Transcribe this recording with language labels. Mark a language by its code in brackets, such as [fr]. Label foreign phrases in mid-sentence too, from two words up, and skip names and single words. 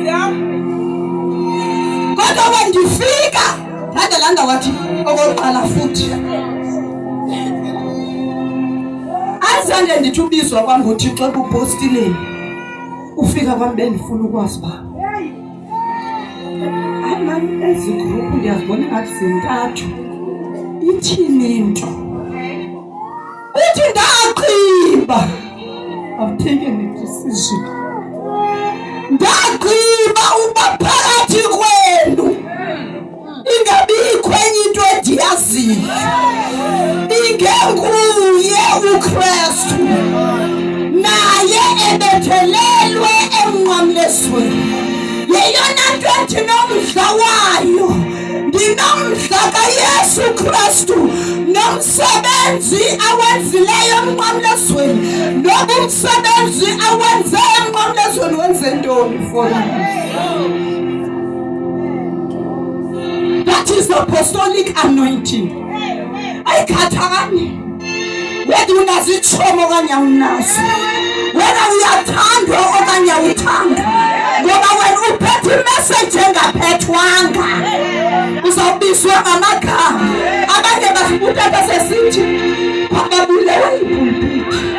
[xh] kodwa when ndifika ndandelanda wathi okokuqala futhi azange ndithi ubizwa kwam nguThixo ebupostileni ufika kwam bendifuna ukwazi uba ezi gruphu ndiyazibona ngathi zintathu ithini into uthi ndagqiba [en] I've taken a decision [xh] ndagqiba uba phakathi kwenu ingabikho enye into endiyaziyo ingenguye uKristu naye ebethelelwe emnqamlezweni yeyona nto endinomdla wayo ndinomdla kaYesu Kristu nomsebenzi awenzileyo emnqamlezweni noba umsebenzi awenze emnqamlezweni wenze ntoni for [en] that is the apostolic anointing [xh] ayikhathani whether unazitshomo okanye awunazo whether uyathandwa okanye awuthandwa ngoba wena uphethe imessage engaphethwanga uzawubizwa ngamagama abanye basibutata sesithi babulewe yipulpiti